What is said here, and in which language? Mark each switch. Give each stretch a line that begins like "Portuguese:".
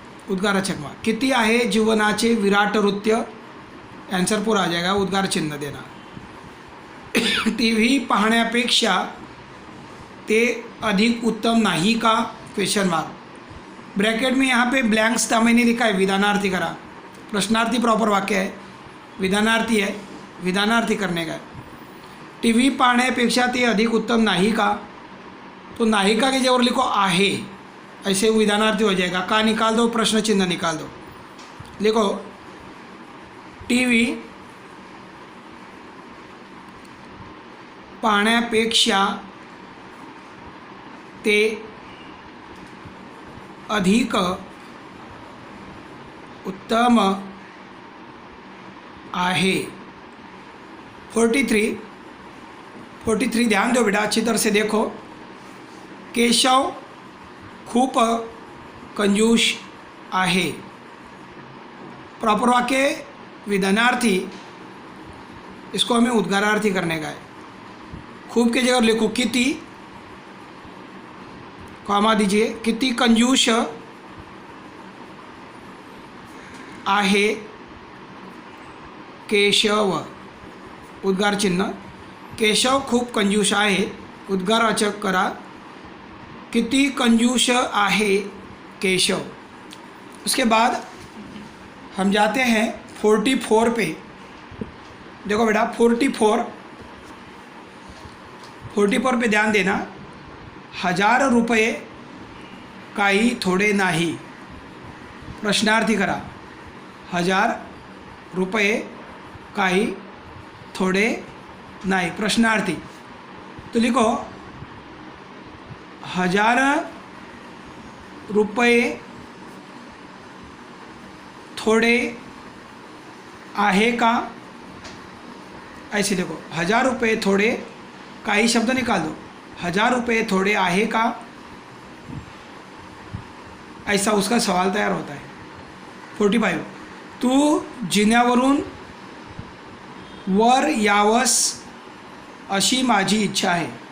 Hindi: उद्गारवाचक में
Marathi: किती आहे जीवनाचे विराट नृत्य,
Hindi: आंसर पूरा आ जाएगा, उद्गार चिन्ह देना.
Marathi: टीव्ही पाहण्यापेक्षा ते अधिक उत्तम नाही का, क्वेश्चन मार्क.
Hindi: ब्रैकेट में यहाँ पे ब्लैंक्स था, मैंने लिखा है विधानार्थी करा. प्रश्नार्थी प्रॉपर वाक्य है, विधानार्थी है, विधानार्थी करने का.
Marathi: टीव्ही पाहण्यापेक्षा ते अधिक उत्तम नाही का,
Hindi: तो नाही का के जगह लिखो आहे, ऐसे विधानार्थी हो जाएगा. का निकाल दो, प्रश्न चिन्ह निकाल दो. लिखो
Marathi: टीव्ही पाहण्यापेक्षा ते अधिक उत्तम आहे.
Hindi: 43 ध्यान दो बेटा, अच्छी तरह से देखो.
Marathi: केशव खूप कंजूस आहे.
Hindi: प्रॉपर वाक्य विधानार्थी, इसको हमें उद्गारार्थी करने का है. खूब की जगह लिखो किती, कॉमा दीजिए.
Marathi: किती कंजूस आहे केशव, उद्गार चिन्ह. केशव खूप कंजूस आहे, उद्गारवाचक करा. किती कंजूस आहे केशव।
Hindi: उसके बाद हम जाते हैं 44 पे। देखो बेटा 44 पे ध्यान देना।
Marathi: 1000 रुपये काही थोडे नाही। प्रश्नार्थी करा। 1000 रुपये काही थोडे नाही, प्रश्नार्थी।
Hindi: तो लिखो
Marathi: 1000 रुपये थोड़े आहे का,
Hindi: ऐसे देखो 1000 रुपये थोड़े, काही शब्द निकाल दो।
Marathi: 1000 रुपये थोड़े आहे का,
Hindi: ऐसा उसका सवाल तैयार होता है।
Marathi: 45 तू जिन्यावरून वर यावस अशी माझी इच्छा आहे।